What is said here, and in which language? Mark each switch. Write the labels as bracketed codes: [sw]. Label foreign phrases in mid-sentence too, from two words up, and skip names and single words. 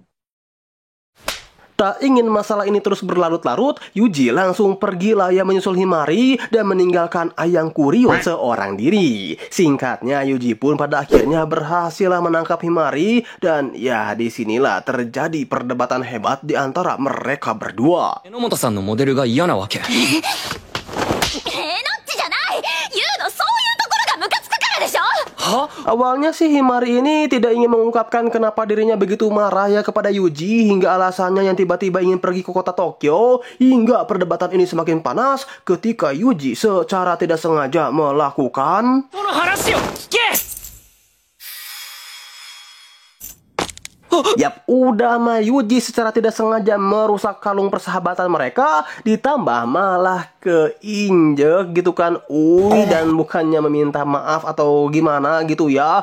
[id] Tak ingin masalah ini terus berlarut-larut, Yuji langsung pergi lah ya menyusul Himari dan meninggalkan ayangku Rion seorang diri. Singkatnya, Yuji pun pada akhirnya berhasil menangkap Himari, dan ya disinilah terjadi perdebatan hebat di antara mereka berdua. [ja] 榎本さんのモデルが嫌なわけ？ノッチじゃない。ユウのそういうところがムカつくからでしょ。 [id] Awalnya sih Himari ini tidak ingin mengungkapkan kenapa dirinya begitu marah ya kepada Yuji, hingga alasannya yang tiba-tiba ingin pergi ke kota Tokyo, hingga perdebatan ini semakin panas ketika Yuji secara tidak sengaja melakukan [ja] その話を聞け！ [id] Yap, udah mah Yuji secara tidak sengaja merusak kalung persahabatan mereka, ditambah malah keinjek gitu kan. Dan bukannya meminta maaf atau gimana gitu ya.